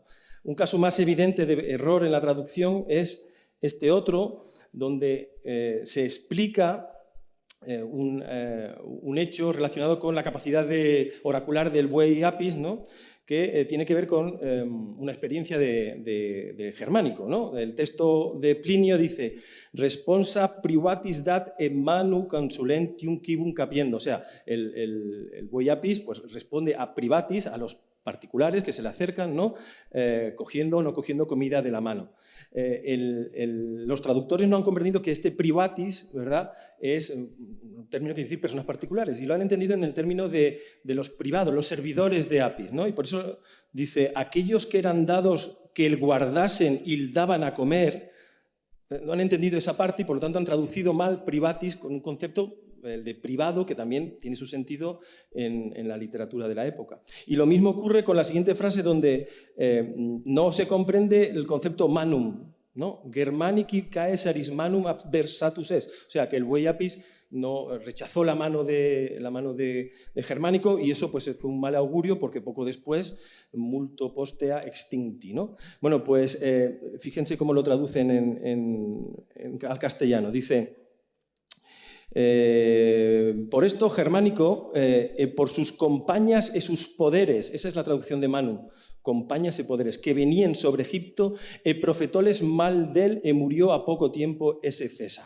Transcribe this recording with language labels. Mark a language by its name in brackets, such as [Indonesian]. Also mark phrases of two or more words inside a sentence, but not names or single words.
[Spanish] Un caso más evidente de error en la traducción es este otro, donde se explica un hecho relacionado con la capacidad oracular del buey Apis, ¿no?, que tiene que ver con una experiencia de germánico, ¿no? El texto de Plinio dice [Latin] responsa privatis dat et manu consulentium quibum capiendo. [Spanish] O sea, el buey Apis pues, responde a privatis, a los particulares que se le acercan, ¿no? Cogiendo o no cogiendo comida de la mano. Los traductores no han comprendido que este privatis, ¿verdad?, es un término que quiere decir personas particulares, y lo han entendido en el término de los privados, los servidores de Apis, ¿no? Y por eso dice, aquellos que eran dados que el guardasen y el daban a comer, no han entendido esa parte y por lo tanto han traducido mal privatis con un concepto, el de privado, que también tiene su sentido en la literatura de la época. Y lo mismo ocurre con la siguiente frase donde no se comprende el concepto manum, ¿no? [Latin] Germanici caesaris manum adversatus est. [Spanish] O sea, que el buey Apis no rechazó la mano de Germánico y eso pues, fue un mal augurio porque poco después, [Latin] multo postea extincti, [Spanish] ¿no? Bueno, pues fíjense cómo lo traducen al castellano. Dice, por esto Germánico, por sus compañas y sus poderes, esa es la traducción de Manum, compañas y poderes, que venían sobre Egipto, profetoles mal del murió a poco tiempo ese César.